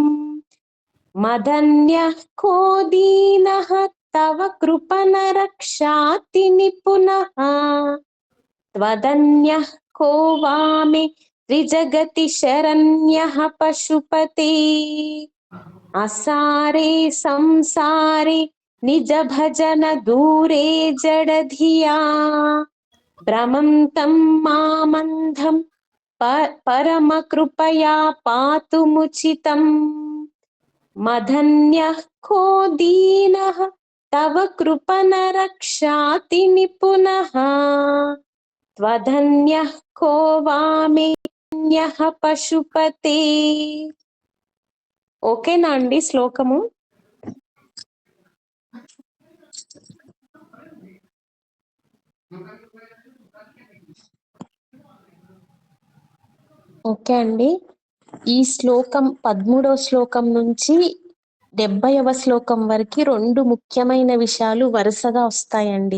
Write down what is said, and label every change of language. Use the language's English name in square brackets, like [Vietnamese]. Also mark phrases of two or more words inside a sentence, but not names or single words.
[Sanskrit] मदन्यः को दीनः तव कृपणरक्षाति निपुणः त्वदन्यः को वामे त्रिजगति शरण्यः पशुपते असारे संसारे निज भजन दूरे जडधिया भ्रमन्तं मामन्धं परमकृपया पातुमुचितम् मदन्यः को दीनः तव कृपणरक्षाति निपुणः त्वदन्यः को वामेन्यः पशुपते [Telugu] ఓకేనా అండి శ్లోకము? ఓకే అండి. ఈ శ్లోకం 13వ శ్లోకం నుంచి 70వ శ్లోకం వరకు 2 ముఖ్యమైన విషయాలు వరుసగా వస్తాయండి.